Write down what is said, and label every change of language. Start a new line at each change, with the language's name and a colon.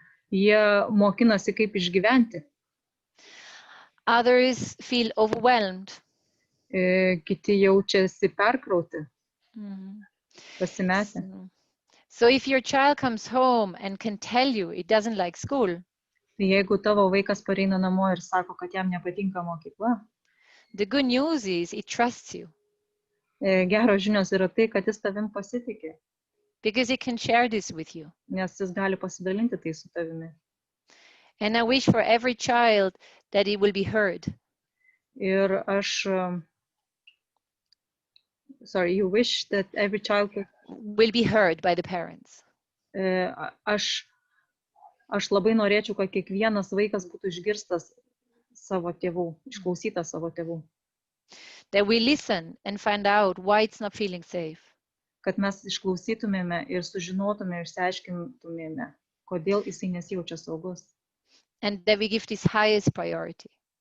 Lithuanian: Jie mokinasi, kaip išgyventi.
English: Others feel overwhelmed.
Lithuanian: Kiti jaučiasi perkrauti, pasimetę.
English: So if your child comes home and can tell you it doesn't like school,
Lithuanian: Jeigu tavo vaikas pareina namo ir sako, kad jam nepatinka mokykla,
English: the good news is it trusts you.
Lithuanian: Geros žinios yra tai, kad jis tavim pasitikė,
English: because it can share this with you.
Lithuanian: nes jis gali pasidalinti tai su tavimi.
English: And I wish for every child that it will be heard.
Lithuanian: Ir aš,
English: you wish that every child will be heard by the parents.
Lithuanian: Aš labai norėčiau, kad kiekvienas vaikas būtų išgirstas savo tėvų, išklausytas savo tėvų.
English: That we listen and find out why it's not feeling safe.
Lithuanian: Kad mes išklausytumėme ir sužinotume, išsiaiškintumėme, kodėl jisai nesijaučia saugus.
English: And that we give this highest priority.